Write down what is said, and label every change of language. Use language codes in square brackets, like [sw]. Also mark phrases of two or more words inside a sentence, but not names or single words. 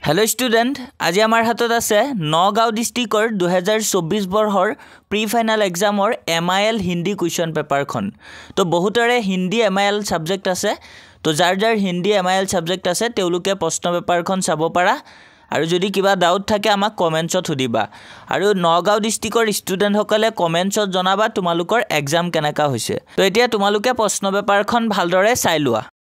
[en] Hello student [as] আজি আমাৰ হাতত আছে নগাঁও ডিষ্ট্ৰিক্টৰ 2024 বৰ্ষৰ [en] pre final [as] এগজামৰ MIL হিন্দী কোৱেশ্বন পেপাৰখন। তো বহুতৰে হিন্দী MIL ছাবজেক্ট আছে। তো যাৰ যাৰ হিন্দী MIL ছাবজেক্ট আছে তেওঁলোকে প্ৰশ্ন পেপাৰখন চাব পাৰা আৰু যদি কিবা ডাউট থাকে আমাক কমেন্টছত সুধিবা আৰু নগাঁও ডিষ্ট্ৰিক্টৰ ষ্টুডেণ্ট সকলে কমেন্টছত জনাবা তোমালোকৰ এগজাম কেনেকুৱা হৈছে। তো এতিয়া তোমালোকে প্ৰশ্ন পেপাৰখন ভালদৰে চাই লোৱা।